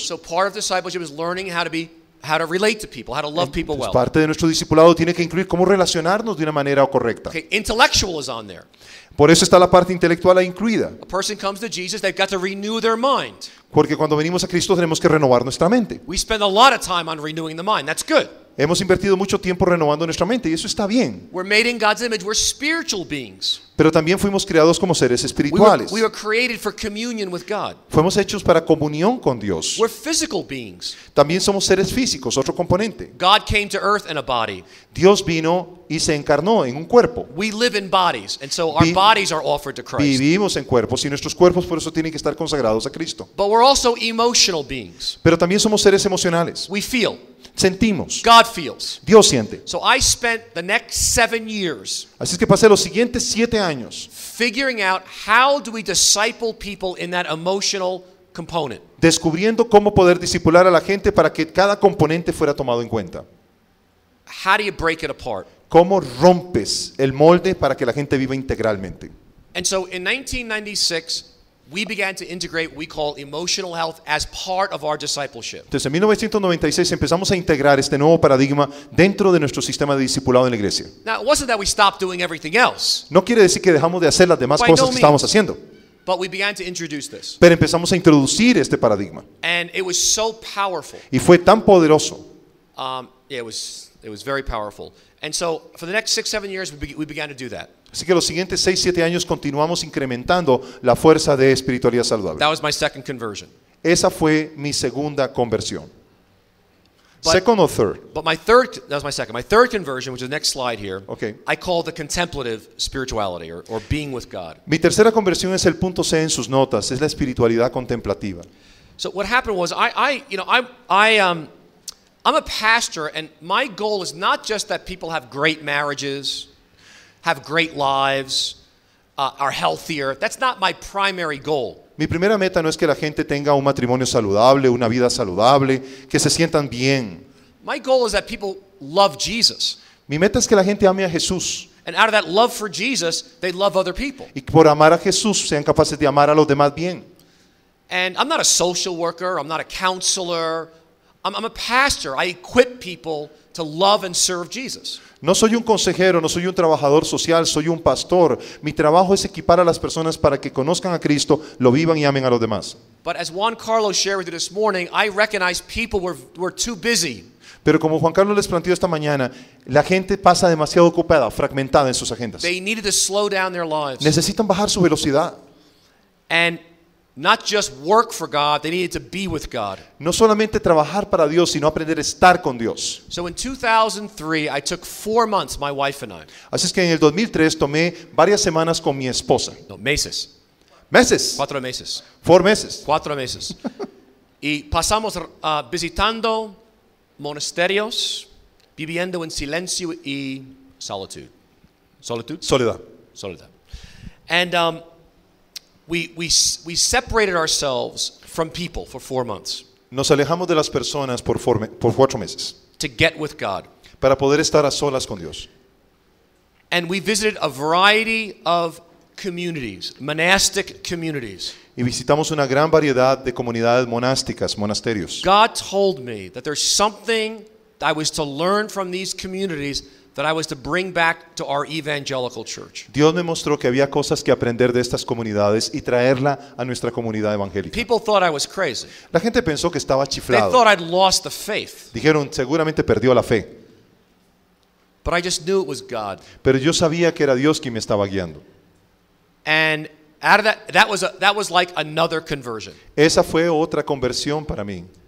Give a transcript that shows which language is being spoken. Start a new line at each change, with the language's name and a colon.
English: So part of discipleship is learning how to be how to relate to people, how to love people well.
Spanish: Parte de nuestro discipulado tiene que incluir cómo relacionarnos de una manera correcta.
English: Okay, intellectual is on there.
Spanish: Por eso está la parte intelectual ahí incluida.
English: A person comes to Jesus, they've got to renew their mind.
Spanish: Porque cuando venimos a Cristo tenemos que renovar nuestra mente.
English: We spend a lot of time on renewing the mind. That's good.
Spanish: Hemos invertido mucho tiempo renovando nuestra mente y eso está bien.
English: We're made in God's image. We're spiritual beings.
Spanish: Pero también fuimos creados como seres espirituales.
English: We were created for communion with God.
Spanish: Fuimos hechos para comunión con Dios.
English: We're physical beings.
Spanish: También somos seres físicos, otro componente.
English: God came to earth in a body.
Spanish: Dios vino y se encarnó en un cuerpo.
English: We live in bodies, and so our bodies are offered to Christ.
Spanish: Vivimos en cuerpos y nuestros cuerpos por eso tienen que estar consagrados a Cristo.
English: But we're also emotional beings.
Spanish: Pero también somos seres emocionales.
English: We feel.
Spanish: Sentimos.
English: God feels.
Spanish: Dios siente.
English: So I spent the next 7 years
Spanish: Así es que pasé los siguientes 7 años
English: figuring out how do we disciple people in that emotional component.
Spanish: descubriendo cómo poder discipular a la gente para que cada componente fuera tomado en cuenta.
English: How do you break it apart?
Spanish: ¿Cómo rompes el molde para que la gente viva integralmente?
English: And so in 1996 we began to integrate what we call emotional health as part of our discipleship.
Spanish: Entonces en 1996 empezamos a integrar este nuevo paradigma dentro de nuestro sistema de discipulado en la iglesia.
English: Now it wasn't that we stopped doing everything else,
Spanish: No quiere decir que dejamos de hacer las demás
English: By
Spanish: cosas
English: no
Spanish: que estábamos
English: means.
Spanish: haciendo,
English: but we began to introduce this.
Spanish: pero empezamos a introducir este paradigma
English: And it was so powerful.
Spanish: y fue tan poderoso.
English: It was very powerful. And so for the next 6-7 years we began to do that.
Spanish: Así que los siguientes 6-7 años continuamos incrementando la fuerza de espiritualidad saludable.
English: That was my second conversion.
Spanish: Esa fue mi segunda conversión.
English: But- Second or third? But that was my second. My third conversion, which is the next slide here, Okay. I call the contemplative spirituality or being with God.
Spanish: Mi tercera conversión es el punto C en sus notas, es la espiritualidad contemplativa.
English: So what happened was I'm a pastor, and my goal is not just that people have great marriages, have great lives, are healthier. That's not my primary goal.
Spanish: Mi primera meta no es que la gente tenga un matrimonio saludable, una vida saludable, que se sientan bien.
English: My goal is that people love Jesus.
Spanish: Mi meta es que la gente ame a Jesús
English: And out of that love for Jesus, they love other people.
Spanish: y por amar a Jesús sean capaces de amar a los demás bien.
English: And I'm not a social worker. I'm not a counselor. I'm a pastor. I equip people to love and serve Jesus.
Spanish: No soy un consejero, no soy un trabajador social, soy un pastor. Mi trabajo es equipar a las personas para que conozcan a Cristo, lo vivan y amen a los demás.
English: But as Juan Carlos shared with you this morning, I recognize people were too busy.
Spanish: Pero como Juan Carlos les planteó esta mañana, la gente pasa demasiado ocupada, fragmentada en sus agendas.
English: They needed to slow down their lives.
Spanish: Necesitan bajar su velocidad.
English: And not just work for God, they needed to be with God.
Spanish: No solamente trabajar para Dios, sino aprender a estar con Dios.
English: So in 2003, I took 4 months, my wife and I.
Spanish: Así es que en el 2003 tomé varias semanas con mi esposa. No, meses. Meses. 4 meses. 4 meses. 4 meses. Y pasamos visitando monasterios, viviendo en silencio y solitud. Solitud? Soledad. Soledad.
English: And we separated ourselves from people for 4 months
Spanish: Nos alejamos de las personas por 4 meses
English: to get with God.
Spanish: para poder estar a solas con Dios.
English: And we visited a variety of communities, monastic communities.
Spanish: Y visitamos una gran variedad de comunidades monásticas, monasterios.
English: God told me that there's something I was to learn from these communities that I was to bring back to our evangelical church.
Spanish: Dios me mostró que había cosas que aprender de estas comunidades y traerla a nuestra comunidad evangélica.
English: People thought I was crazy.
Spanish: La gente pensó que estaba
English: They
Spanish: chiflado.
English: thought I'd lost the faith.
Spanish: Dijeron, seguramente perdió la fe.
English: But I just knew it was God.
Spanish: Pero yo sabía que era Dios quien me estaba guiando.
English: And out of that was like another conversion.
Spanish: Esa fue otra conversión para mí.